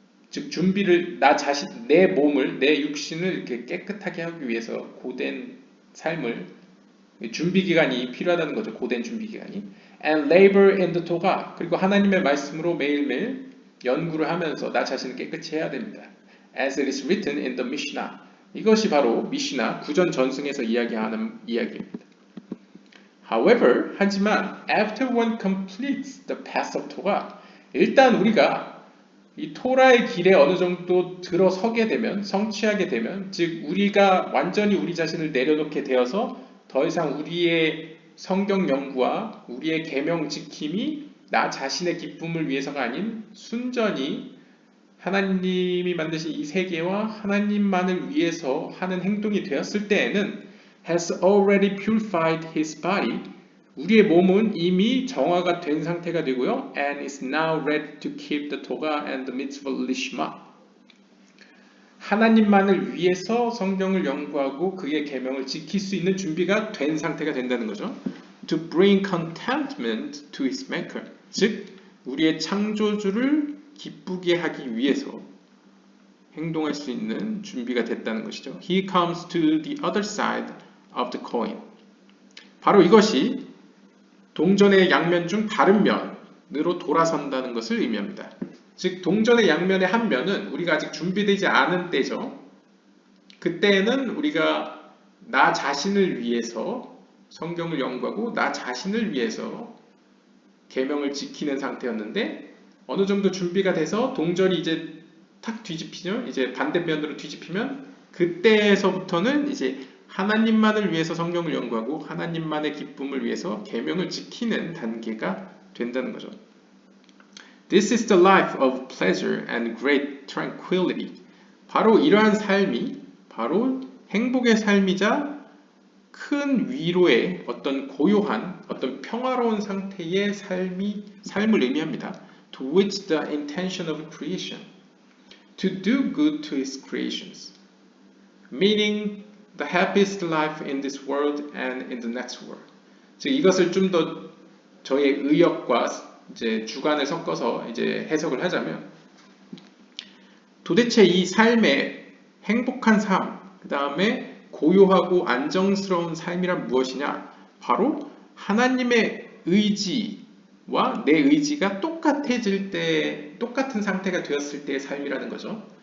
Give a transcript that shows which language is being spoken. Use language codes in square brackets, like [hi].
[ko] 즉 준비를, 나 자신, 내 몸을, 내 육신을 이렇게 깨끗하게 하기 위해서 고된 삶을, 준비 기간이 필요하다는 거죠. 고된 준비 기간이. [en] And labor in the Torah. [ko] 그리고 하나님의 말씀으로 매일매일 연구를 하면서 나 자신을 깨끗이 해야 됩니다. [en] As it is written in the Mishnah. [ko] 이것이 바로 미시나 구전 전승에서 이야기하는 이야기입니다. However, 하지만 [en] after one completes the path of Torah, [ko] 일단 우리가 이 토라의 길에 어느 정도 들어서게 되면, 성취하게 되면, 즉 우리가 완전히 우리 자신을 내려놓게 되어서 더 이상 우리의 성경 연구와 우리의 계명 지킴이 나 자신의 기쁨을 위해서가 아닌 순전히 하나님이 만드신 이 세계와 하나님만을 위해서 하는 행동이 되었을 때에는 [en] has already purified his body, [ko] 우리의 몸은 이미 정화가 된 상태가 되고요. [en] And is now ready to keep the Torah and the mitzvah lishma. [ko] 하나님만을 위해서 성경을 연구하고 그의 계명을 지킬 수 있는 준비가 된 상태가 된다는 거죠. [en] To bring contentment to his maker. [ko] 즉, 우리의 창조주를 기쁘게 하기 위해서 행동할 수 있는 준비가 됐다는 것이죠. [en] He comes to the other side of the coin. [ko] 바로 이것이 동전의 양면 중 다른 면으로 돌아선다는 것을 의미합니다. 즉 동전의 양면의 한 면은 우리가 아직 준비되지 않은 때죠. 그때는 우리가 나 자신을 위해서 성경을 연구하고 나 자신을 위해서 계명을 지키는 상태였는데 어느 정도 준비가 돼서 동전이 이제 탁 뒤집히죠. 이제 반대면으로 뒤집히면 그때에서부터는 이제 하나님만을 위해서 성경을 연구하고 하나님만의 기쁨을 위해서 계명을 지키는 단계가 된다는 거죠. [en] This is the life of pleasure and great tranquility. [ko] 바로 이러한 삶이 바로 행복의 삶이자 큰 위로의 어떤 고요한 어떤 평화로운 상태의 삶을 의미합니다. [en] To which the intention of creation, to do good to his creations, meaning the happiest life in this world and in the next world. [ko] 즉 이것을 좀 더 저의 의역과 이제 주관을 섞어서 이제 해석을 하자면 도대체 이 삶의 행복한 삶, 그 다음에 고요하고 안정스러운 삶이란 무엇이냐? 바로 하나님의 의지와 내 의지가 똑같아질 때, 똑같은 상태가 되었을 때의 삶이라는 거죠.